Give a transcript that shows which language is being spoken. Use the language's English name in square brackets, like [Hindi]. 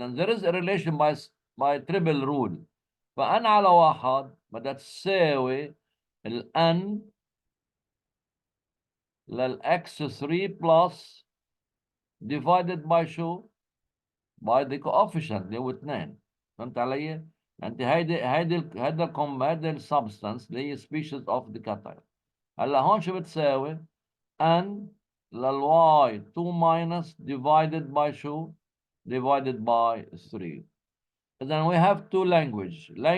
[English] and there is a relation by triple rule. [Arabic] فان على واحد بدها تساوي ال n للx 3 plus [English] divided by [Arabic] شو؟ [English] by the coefficient [Arabic] اللي هو 2. فهمت علي؟ انت هيدا السبستانس اللي هي [English] species of the cation. [Arabic] هلا هون شو بتساوي؟ [English] n للy 2 minus divided by شو؟ divided by 3. إذا we have two language.